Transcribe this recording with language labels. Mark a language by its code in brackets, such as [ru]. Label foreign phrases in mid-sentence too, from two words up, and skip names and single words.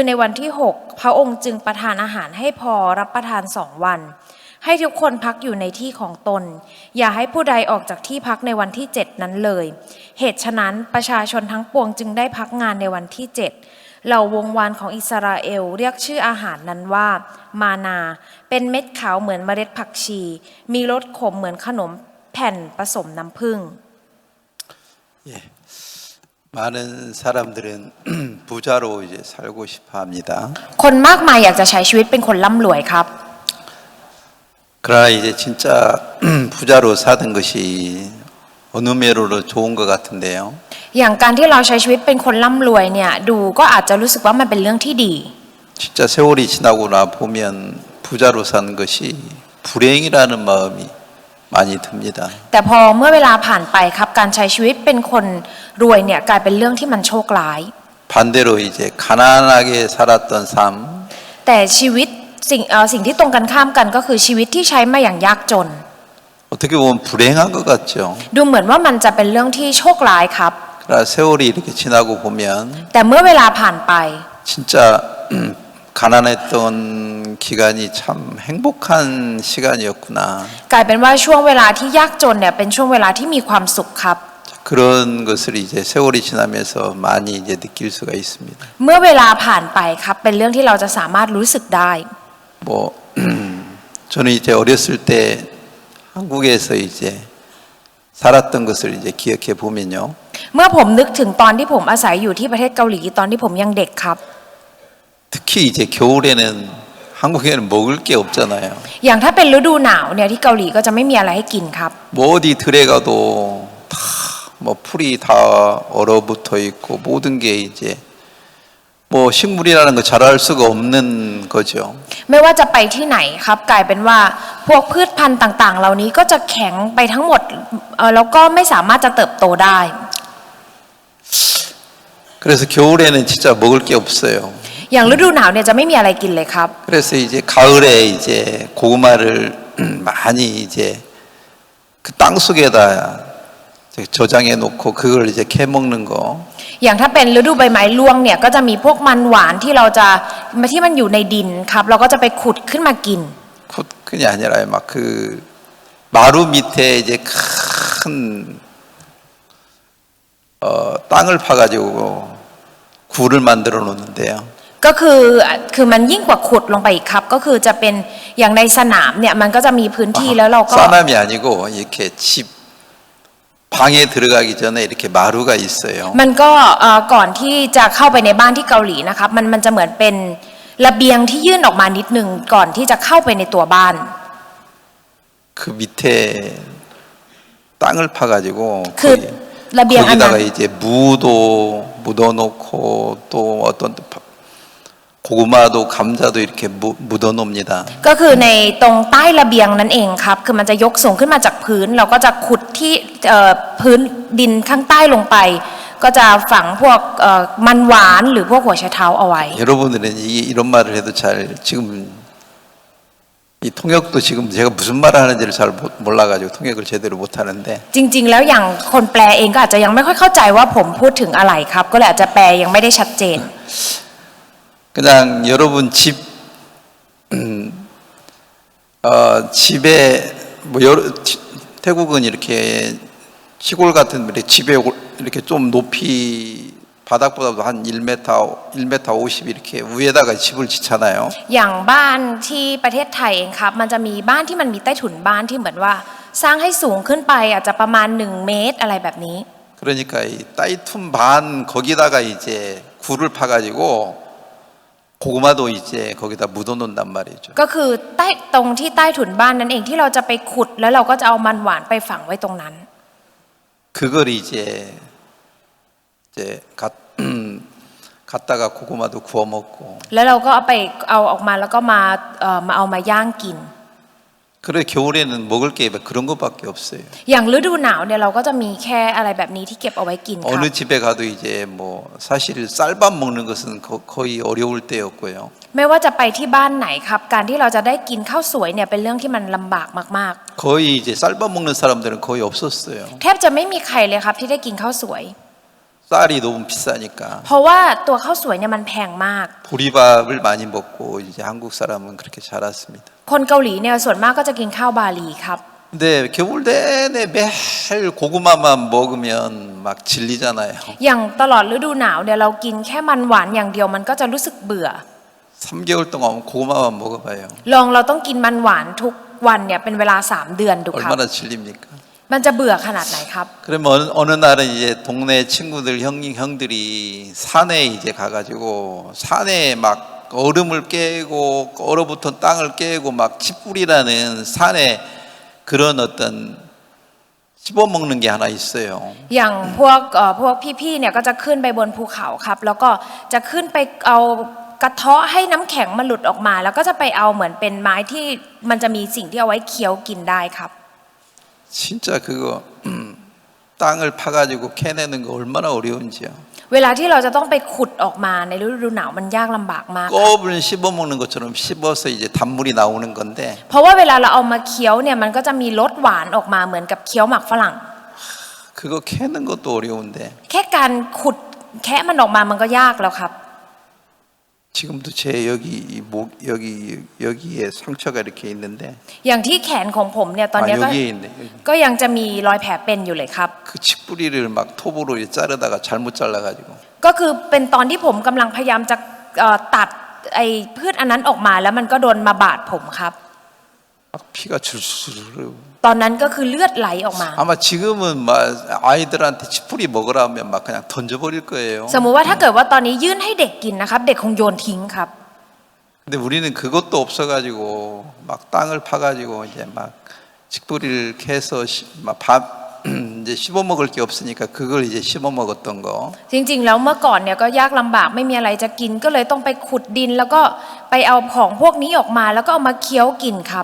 [th] ในวันที่6พระองค์จึงประทานอาหารให้พอรับประทาน2 วันให้ทุกคนพักอยู่ในที่ของตนอย่าให้ผู้ใดออกจากที่พักในวันที่7นั้นเลยเหตุฉะนั้นประชาชนทั้งปวงจึงได้พักงานในวันที่7เหล่าวงวานของอิสราเอลเรียกชื่ออาหารนั้นว่ามานาเป็นเม็ดขาวเหมือนเมล็ดผักชีมีรสขมเหมือนขนมแผ่นผสมน้ำผึ้ง [ko] 많은 사람들은 부자로 이제 살고 싶어 합니다. [th] คนมากมายอยากจะใช้ชีวิตเป็นคนร่ำรวยครับ [ko] 그러나 이제 진짜 부자로 사는 것이 어느 면으로 좋은 것 같은데요. [th] อย่างการที่เราใช้ชีวิตเป็นคนร่ำรวยเนี่ยดูก็อาจจะรู้สึกว่ามันเป็นเรื่องที่ดี [ko] 진짜 세월이 지나고 나 보면 부자로 사는 것이 불행이라는 마음이 많이 듭니다. [th] แต่พอเมื่อเวลาผ่านไปครับการใช้ชีวิตเป็นคนรวยเนี่ยกลายเป็นเรื่องที่มันโชคร้าย [ko] 반대로 이제 가난하게 살았던 삶 [th] แต่ชีวิตสิ่งที่ตรงกันข้ามกันก็คือชีวิตที่ใช้มาอย่างยากจน [ko] 어떻게 보면 불행한 것 같죠. [th] ดูเหมือนว่ามันจะเป็นเรื่องที่โชคร้ายครับ [ko] 그러나 세월이 이렇게 지나고 보면 [th] แต่เมื่อเวลาผ่านไป [ko] 진짜 가난했던 기간이 참 행복한 시간이었구나. [th] กลายเป็นว่าช่วงเวลาที่ยากจนเนี่ยเป็นช่วงเวลาที่มีความสุขครับ [ko] 그런 것을 이제 세월이 지나면서 많이 이제 느낄 수가 있습니다. [th] เมื่อเวลาผ่านไปครับเป็นเรื่องที่เราจะสามารถรู้สึกได้ [ko] 뭐 저는 이제 어렸을 때 한국에서 이제 살았던 것을 이제 기억해 보면요. [th] เมื่อผมนึกถึงตอนที่ผมอาศัยอยู่ที่ประเทศเกาหลีตอนที่ผมยังเด็กครับ [ko] 특히 이제 겨울에는 한국에는 먹을 게 없잖아요. [th] อย่างถ้าเป็นฤดูหนาวเนี่ยที่เกาหลีก็จะไม่มีอะไรให้กินครับ [ko] 뭐 어디 들에 가도 다 뭐 풀이 다 얼어붙어 있고 모든 게 이제 뭐 식물이라는 거 자랄 수가 없는 거죠. [th] ไม่ว่าจะไปที่ไหนครับกลายเป็นว่าพวกพืชพันธุ์ต่างๆเหล่านี้ก็จะแข็งไปทั้งหมดแล้วก็ไม่สามารถจะเติบโตได้ [ko] 그래서 겨울에는 진짜 먹을 게 없어요. [th] อย่างฤดูหนาวเนี่ยจะไม่มีอะไรกินเลยครับ [ko] 그래서 이제 가을에 이제 고구마를 많이 이제 그 땅 속에다 저장해 놓고 그걸 이제 캐 먹는 거. [th] อย่างถ้าเป็นฤดูใบไม้ร่วงเนี่ยก็จะมีพวกมันหวานที่เราจะที่มันอยู่ในดินครับเราก็จะไปขุดขึ้นมากิน [ko] 그게 아니라 막 그 마루 밑에 이제 큰 땅을 파가지고 굴을 만들어 놓는데요. [th] ก็คือมันยิ่งกว่าขุดลงไปอีกครับก็คือจะเป็นอย่างในสนามเนี่ยมันก็จะมีพื้นที่แล้วเราก็ [ko] 사남이 아니고 이렇게 집 방에 들어가기 전에 이렇게 마루가 있어요. [th] มันก็ก่อนที่จะเข้าไปในบ้านที่เกาหลีนะครับมันจะเหมือนเป็นระเบียงที่ยื่นออกมานิดนึงก่อนที่จะเข้าไปในตัวบ้าน [ko] 그 밑에 땅을 파가지고 거기다가 이제 무도 묻어놓고 또 어떤 고구마도 감자도 이렇게 묻어놓습니다. [th] ก็คือในตรงใต้ระเบียงนั่นเองครับคือมันจะยกสูงขึ้นมาจากพื้นเราก็จะขุดที่พื้นดินข้างใต้ลงไปก็จะฝังพวกมันหวานหรือพวกหัวไชเท้าเอาไว้ [ko] 여러분들은 이런 말을 해도 잘 지금 이 통역도 지금 제가 무슨 말을 하는지를 잘 몰라가지고 통역을 제대로 못하는데 [th] จริงๆแล้วอย่างคนแปลเองก็อาจจะยังไม่ค่อยเข้าใจว่าผมพูดถึงอะไรครับก็เลยอาจจะแปลยังไม่ได้ชัดเจน [ko] 그냥 여러분 집에 뭐 태국은 이렇게 시골 같은 집에 이렇게 좀 높이 바닥보다도 한 1m 50 이렇게 위에다가 집을 짓잖아요. [th] อย่างบ้านที่ประเทศไทยเองครับมันจะมีบ้านที่มันมีใต้ถุนบ้านที่เหมือนว่าสร้างให้สูงขึ้นไปอาจจะประมาณ1 เมตรอะไรแบบนี้ [ko] 그러니까 이 [th] ใต้ถุนบ้าน [ko] 거기다가 이제 굴을 파가지고 고구마도 이제 거기다 묻어놓는단 말이죠. [th] ก็คือตรงที่ใต้ถุนบ้านนั่นเองที่เราจะไปขุดแล้วเราก็จะเอามันหวานไปฝังไว้ตรงนั้น [ko] 그걸 이제 갖다가 고구마도 구워 먹고. [th] แล้วเราก็เอาออกมาแล้วก็มาเอามาย่างกิน [ko] 그래 겨울에는 먹을 게 그런 것밖에 없어요. [th] อย่างฤดูหนาวเนี่ยเราก็จะมีแค่อะไรแบบนี้ที่เก็บเอาไว้กินครับ [ko] 어느 집에 가도 이제 뭐 사실 쌀밥 먹는 것은 거의 어려울 때였고요. [th] ไม่ว่าจะไปที่บ้านไหนครับการที่เราจะได้กินข้าวสวยเนี่ยเป็นเรื่องที่มันลำบากมาก [ko] 거의 이제 쌀밥 먹는 사람들은 거의 없었어요. [th] ๆแทบจะไม่มีใครเลยครับที่ได้กินข้าวสวย [ko] 쌀이 너무 비싸니까. [th] เพราะว่าตัวข้าวสวยเนี่ยมันแพงมาก [ko] 보리밥을 많이 먹고 이제 한국 사람은 그렇게 자랐습니다. [th] คนเกาหลีเนี่ยส่วนมากก็จะกินข้าวบาลีครับ [ko] 근데 겨울 내내 매일 고구마만 먹으면 막 질리잖아요. [th] อย่างตลอดฤดูหนาวเนี่ยเรากินแค่มันหวานอย่างเดียวมันก็จะรู้สึกเบื่อ [ko] 3개월 동안 고구마만 먹어봐요. [th] เราต้องกินมันหวานทุกวันเนี่ยเป็นเวลา3 เดือนดูครับ [ko] 얼마나 질립니까? [th] มันจะเบื่อขนาดไหนครับ [ko] 그러면 어느 날은 이제 동네 친구들 형들이 산에 이제 가가지고 산에 막 얼음을 깨고 얼어붙은 땅을 깨고 막 칡뿌리라는 산에 그런 어떤 씹어먹는 게 하나 있어요. [th] อย่างพวกพี่ๆเนี่ยก็จะขึ้นไปบนภูเขาครับแล้วก็จะขึ้นไปเอากระเทาะให้น้ำแข็งมันหลุดออกมา แล้วก็จะไปเอาเหมือนเป็นไม้ที่มันจะมีสิ่งที่เอาไว้เคี้ยวกินได้ครับ [ko] 진짜 그거 땅을 파가지고 캐내는 거 얼마나 어려운지요. [th] เวลาที่เราจะต้องไปขุดออกมาในฤดูหนาวมันยากลำบากมาก [ko] 껍을 씹어먹는 것처럼 씹어서 이제 단물이 나오는 건데 [th] เพราะว่าเวลาเราเอามาเคี้ยวเนี่ยมันก็จะมีรสหวานออกมาเหมือนกับเคี้ยวหมักฝรั่ง [ko] 그거 캐는 것도 어려운데 [th] แค่การขุดแคะมันออกมามันก็ยากแล้วครับ [ko] 지금도 제 여기에 상처가 이렇게 있는데 [th] อย่างที่แขนของผมเนี่ยตอนนี้ [ko] 여기에 있네. [th] ก็ยังจะมีรอยแผลเป็นอยู่เลยครับ [ko] 그 칡뿌리를 막 톱으로 자르다가 잘못 잘라가지고 [th] ก็คือเป็นตอนที่ผมกำลังพยายามจะตัดไอ้พืชอันนั้นออกมาแล้วมันก็โดนมาบาดผมครับ [ko] 막 피가 줄줄 흐르고 [th] ตอนนั้นก็คือเลือดไหลออกมา [ko] 아마 지금은 막 아이들한테 칡뿌리 먹으라 하면 막 그냥 던져버릴 거예요. [th] สมมุติว่าถ้าเกิดว่าตอนนี้ยื่นให้เด็กกินนะครับเด็กคงโยนทิ้งครับ [ko] 근데 우리는 그것도 없어가지고 막 땅을 파가지고 이제 막 칡뿌리를 캐서 이제 씹어 먹을 게 없으니까 그걸 이제 씹어 먹었던 거. [th] จริงๆแล้วเมื่อก่อนเนี่ยก็ยากลำบากไม่มีอะไรจะกินก็เลยต้องไปขุดดินแล้วก็ไปเอาของพวกนี้ออกมาแล้วก็เอามาเคี้ยวกินครับ